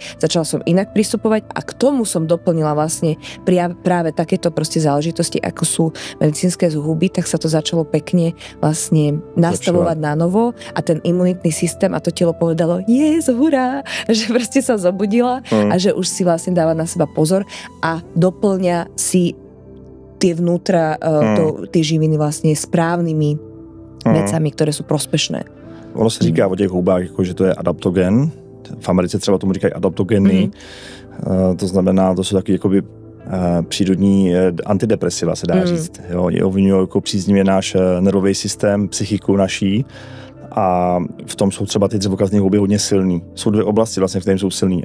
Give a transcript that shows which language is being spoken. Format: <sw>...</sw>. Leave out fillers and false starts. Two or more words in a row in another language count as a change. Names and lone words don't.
<sk>Začala som inak pristupovať a k tomu som doplnila vlastne práve takéto proste záležitosti, ako sú medicínske huby, tak sa to začalo pekne vlastne nastavovať na novo a ten imunitný systém a to telo povedalo, hurá, že proste sa zobudila a že už si vlastne dáva na seba pozor a doplňa si tie vnútra, tie živiny vlastne správnymi vecami, ktoré sú prospešné.</sk> <cs>Ono se říká o těch houbách, jako, že to je adaptogen. V Americe třeba tomu říkají adaptogeny. To znamená, to jsou taky jakoby přírodní antidepresiva, se dá říct. Ovlivňují jako příznivě náš nervový systém, psychiku naší. A v tom jsou třeba ty dřevokazní houby hodně silný. Jsou 2 oblasti, vlastně, v kterém jsou silný.</cs>